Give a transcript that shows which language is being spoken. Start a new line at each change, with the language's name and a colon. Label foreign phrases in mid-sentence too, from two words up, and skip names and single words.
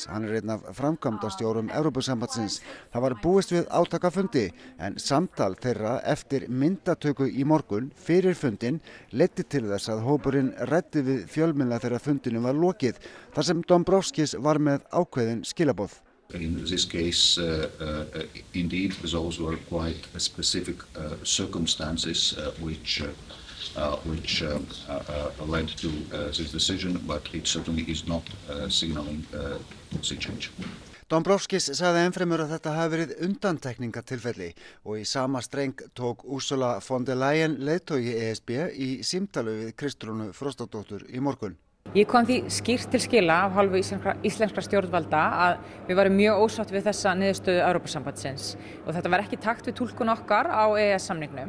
Icelandic: Hann er einn af framkvæmdastjórum Evrópusambandsins. Það var búist við átakafundi, en samtal þeirra eftir myndatöku í morgun fyrir fundin leiddi til þess að hópurinn ræddi við fjölmiðla þegar fundinum var lokið, þar sem Dombrovskis var með ákveðin skilaboð.
English: In this case, indeed, those were quite specific circumstances which led to this decision, but it certainly is not signaling policy change.
Icelandic: Dombrovskis sagði ennfremur að þetta hafi verið undantekningatilfelli og í sama streng tók Ursula von der Leyen leiðtogi ESB í símtali við Kristrúnu Frostadóttur í morgun. Ég kom því skýrt til skila af hálfu íslenskra stjórnvalda að við varum mjög ósátt við þessa niðurstöðu Evrópusambandsins og þetta var ekki í takt við túlkun okkar á EES-samningnum.